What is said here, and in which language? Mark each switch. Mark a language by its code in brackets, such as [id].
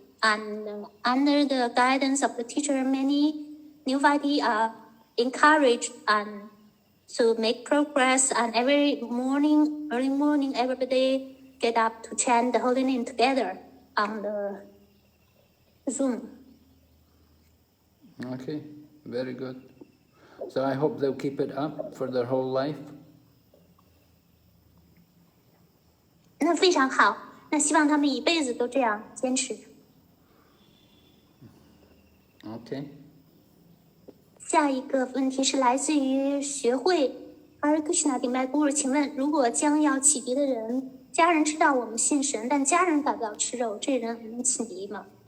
[en] And under the guidance of the teacher, many new devotees are encouraged and to make progress, and every morning, early morning, everybody get up to chant the holy name together on the Zoom. Okay, very good. So I hope they'll keep it up for their whole life. [zh] 那非常好，那希望他们一辈子都这样坚持。 [en] Okay. [zh] 下一个问题是来自于学会 Hare Krishna 顶拜 Guru， 请问如果将要启迪的人，家人知道我们信神，但家人改不了吃肉，这人能启迪吗